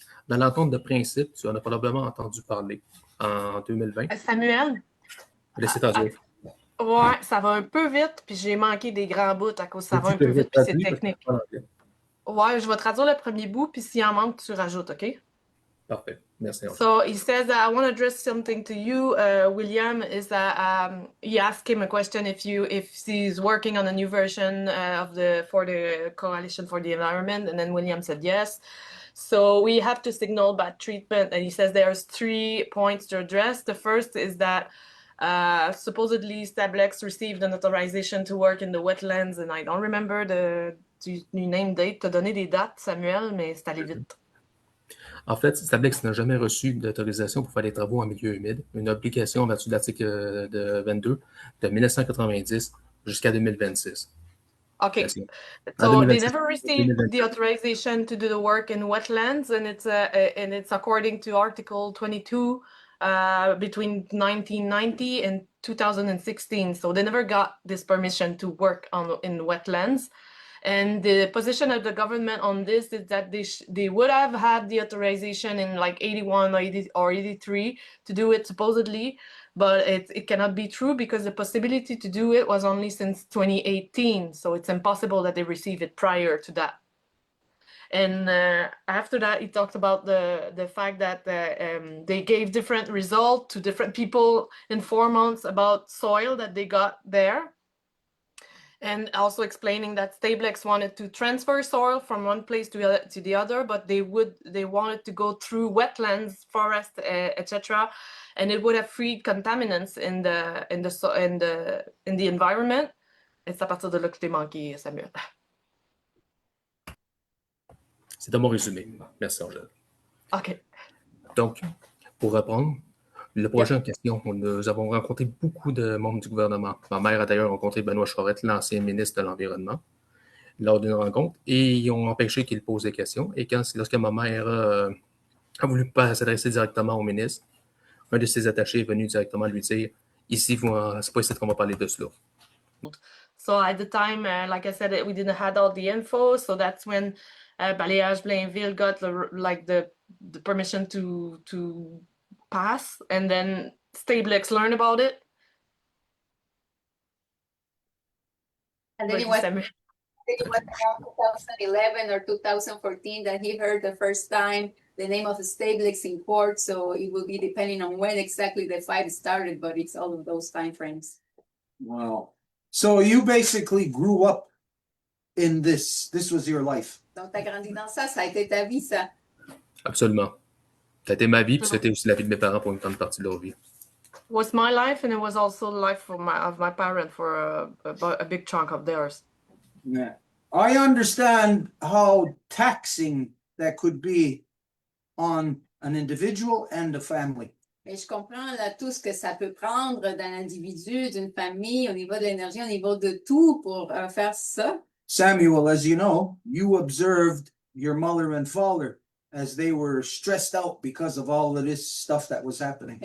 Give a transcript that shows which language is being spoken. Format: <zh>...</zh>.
<fr>Dans l'entente de principe, tu en as probablement entendu parler en 2020. Samuel? Laissez traduire. Ouais, ça va un peu vite, puis j'ai manqué des grands bouts à cause ça va un peu vite, puis c'est technique. Ouais, je vais traduire le premier bout, puis s'il en manque, tu rajoutes, OK? Parfait. Merci.</fr> <en>So he says that I want to address something to you, William, is that you asked him a question if he's working on a new version for the Coalition for the Environment, and then William said yes. So we have to signal bad treatment, and he says there's 3 points to address. The first is that supposedly Stablex received an authorization to work in the wetlands, and I don't remember the name date.</en> <fr>T'as donné des dates, Samuel, mais c'est allé vite. En fait, Stablex n'a jamais reçu d'autorisation pour faire des travaux en milieu humide, une obligation en vertu de l'article de 22 de 1990 jusqu'à 2026.</fr> <en>Okay, so they never received the authorization to do the work in wetlands, and it's according to Article 22 between 1990 and 2016. So they never got this permission to work in wetlands. And the position of the government on this is that they would have had the authorization in like 81 or 83 to do it supposedly, but it cannot be true because the possibility to do it was only since 2018. So it's impossible that they receive it prior to that. And after that, he talked about the fact that they gave different results to different people in 4 months about soil that they got there. And also explaining that Stablex wanted to transfer soil from one place to the other, but they wanted to go through wetlands, forests, etc., and it would have freed contaminants in the environment.</en> <fr>Et c'est à partir de là que je t'ai manqué, Samuel. C'est un bon résumé. Merci, Angèle. OK. Donc, pour reprendre, le projet en question, nous avons rencontré beaucoup de membres du gouvernement. Ma mère a d'ailleurs rencontré Benoît Charette, l'ancien ministre de l'Environnement, lors d'une rencontre, et ils ont empêché qu'il pose des questions. Et lorsque ma mère a voulu pas s'adresser directement au ministre, un de ses attachés est venu directement lui dire « Ici, c'est pas ici qu'on va parler de cela. »</fr> <en>So at the time, like I said, we didn't have all the info, so that's when Balayage Blainville got the permission to pass, and then Stablex learned about it. And then Like it was Samuel. it was around 2011 or 2014 that he heard the first time the name of the Stablex in court. So it will be depending on when exactly the fight started, but it's all of those time frames. Wow. So you basically grew up in this. This was your life.</en> <fr>Donc, t'as grandi dans ça, ça a été ta vie, ça. Absolument. Ça a été ma vie, puis c'était aussi la vie de mes parents pour une grande partie de leur vie.</fr> <en>It was my life, and it was also the life of my parents for a big chunk of theirs. Yeah. I understand how taxing that could be on an individual and a family.</en> <fr>Et je comprends là tout ce que ça peut prendre d'un individu, d'une famille, au niveau de l'énergie, au niveau de tout pour faire ça.</fr> <en>Samuel, as you know, you observed your mother and father as they were stressed out because of all of this stuff that was happening.</en>